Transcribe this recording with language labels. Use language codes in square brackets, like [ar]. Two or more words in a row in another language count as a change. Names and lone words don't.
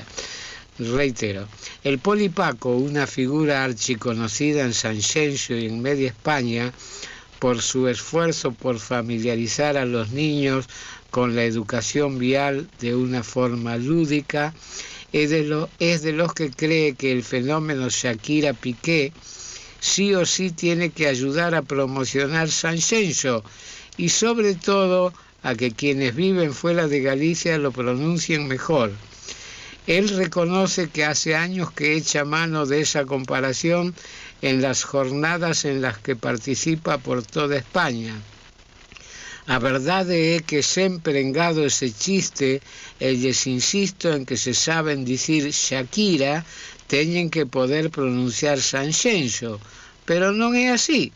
[es] Reitero, el Poli Paco, una figura archiconocida en Sanxenxo y en media España por su esfuerzo por familiarizar a los niños con la educación vial de una forma lúdica, es de los que cree que el fenómeno Shakira Piqué sí o sí tiene que ayudar a promocionar Sanxenxo y sobre todo a que quienes viven fuera de Galicia lo pronuncien mejor. Él reconoce que hace años que echa mano de esa comparación en las jornadas en las que participa por toda España. [gl] A verdade é que sempre engado ese chiste e lles insisto en que se saben dicir Shakira, teñen que poder pronunciar Sanxenxo, pero non é así.